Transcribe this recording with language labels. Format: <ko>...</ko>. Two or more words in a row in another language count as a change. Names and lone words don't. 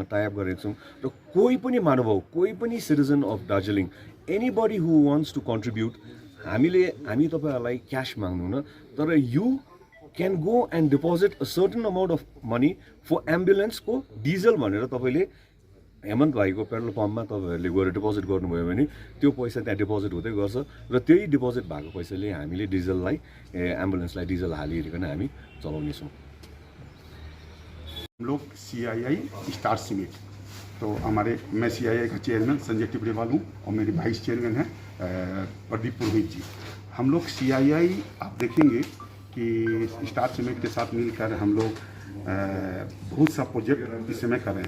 <ne>टाइअप गरेको छौँ र कोही पनि महानुभाव, कोही पनि</ne> <en>citizen of Darjeeling, anybody who wants to contribute,</en> <ne>हामी तपाईँहरूलाई क्यास माग्नुहुन्न, तर</ne> <en>you can go and deposit a certain amount of money for</en> <ne>एम्बुलेन्सको डिजल भनेर तपाईँले हेमन्त भाइको पेट्रोल पम्पमा तपाईँहरूले गएर डिपोजिट गर्नुभयो भने त्यो पैसा त्यहाँ डिपोजिट हुँदै गर्छ र त्यही डिपोजिट भएको पैसाले हामीले डिजललाई एम्बुलेन्सलाई डिजल हालिकन हामी चलाउनेछौँ।</ne> <hi>हम लोग CII स्टार सीमेंट, तो मैं CII का चेयरमैन संजय टिपड़ीवाल हूँ और मेरे</hi> <en>vice chairman</en> <hi>हैं प्रदीप पुरोहित जी। हम लोग CII आप देखेंगे कि स्टार सीमेंट के साथ मिलकर हम लोग बहुत सा प्रोजेक्ट इस समय कर रहे हैं।</hi>